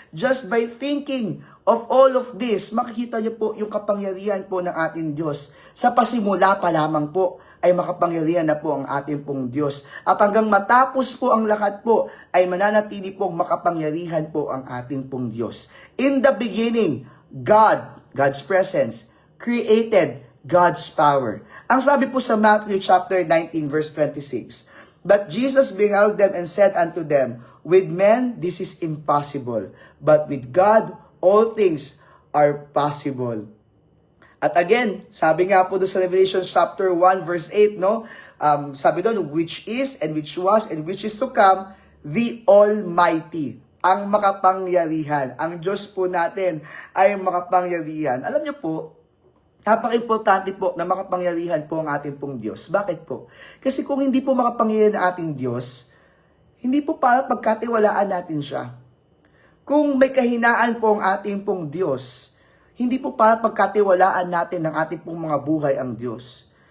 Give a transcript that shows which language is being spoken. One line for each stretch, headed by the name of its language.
English: Just by thinking of all of this,
Filipino: makikita nyo po yung kapangyarihan po ng ating Diyos. Sa pasimula pa lamang po, ay makapangyarihan na po ang ating pong Diyos. At hanggang matapos po ang lahat po, ay mananatili pong makapangyarihan po ang ating pong Diyos.
English: In the beginning, God's presence, created God's power.
Filipino: Ang sabi po sa
English: Matthew chapter 19 verse 26, "But Jesus beheld them and said unto them, With men this is impossible, but with God all things are possible."
Filipino: At again, sabi nga po doon sa Revelation chapter 1 verse 8, no? Sabi doon,
English: which is and which was and which is to come, the Almighty,
Filipino: ang makapangyarihan. Ang Diyos po natin ay makapangyarihan. Alam niyo po, napaka-importante po na makapangyarihan po ang ating pong Diyos. Bakit po? Kasi kung hindi po makapangyarihan ang ating Diyos, hindi po para pagkatiwalaan natin siya. Kung may kahinaan po ang ating pong Diyos, hindi po para pagkatiwalaan natin ng ating pong mga buhay ang Diyos.